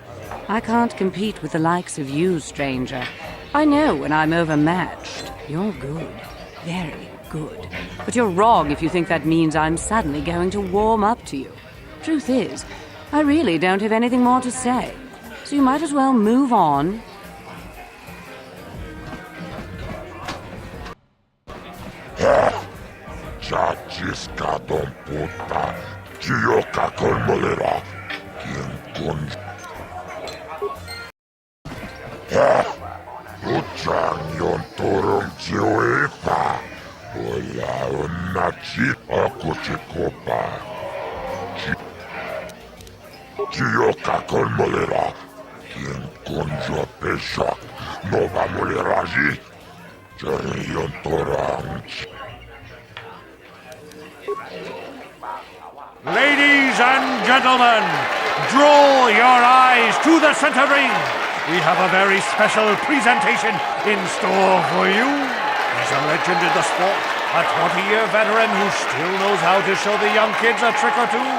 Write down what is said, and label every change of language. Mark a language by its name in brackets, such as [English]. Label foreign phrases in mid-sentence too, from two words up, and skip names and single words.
[English] I can't compete with the likes of you, stranger. I know when I'm overmatched. You're good. Very good. But you're wrong if you think that means I'm suddenly going to warm up to you. Truth is, I really don't have anything more to say, so you might as well move on. Chachiskadon puta, Chiyoka Kolmolera, Kinkun. Uchang yon torum chioepa, Ola unachi akuchikopa. Chiyoka Kolmolera, Kinkun Jopesha, Nova Moleraji, Jarion Torang. Ladies and gentlemen, draw your eyes to the center ring. We have a very special presentation in store for you. He's a legend in the sport, a 20-year veteran who still knows how to show the young kids a trick or two.